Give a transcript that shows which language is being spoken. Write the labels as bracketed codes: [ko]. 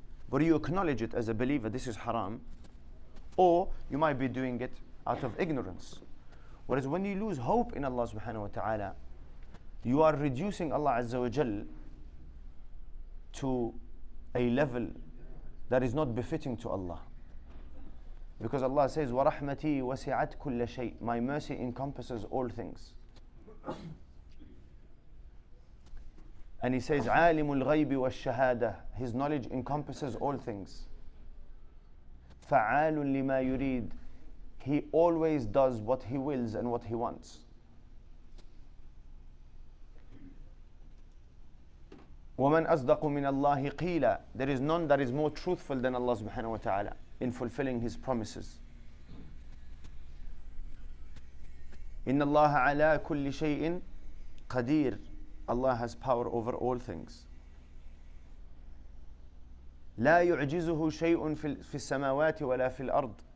[en] But you acknowledge it as a believer, this is haram. Or you might be doing it out of ignorance. Whereas when you lose hope in Allah subhanahu wa ta'ala, you are reducing Allah azza wa jal to a level that is not befitting to Allah. Because Allah says, [ar] وَرَحْمَتِي وَسِعَتْ كُلَّ شَيْءٍ. [en] My mercy encompasses all things. And He says, [ar] عَالِمُ الْغَيْبِ وَالشَّهَادَةِ. [en] His knowledge encompasses all things. [ar] فَعَالٌ لِمَا يُرِيدُ. [en] He always does what He wills and what He wants. [ar] وَمَنْ أَصْدَقُ مِنَ اللَّهِ قِيلًا. [en] There is none that is more truthful than Allah subhanahu wa ta'ala in fulfilling His promises. [ar] إِنَّ اللَّهَ عَلَى كُلِّ شَيْءٍ قَدِيرٌ. [en] Allah has power over all things. [ar] لا يعجزه شيء في السماوات ولا في الأرض.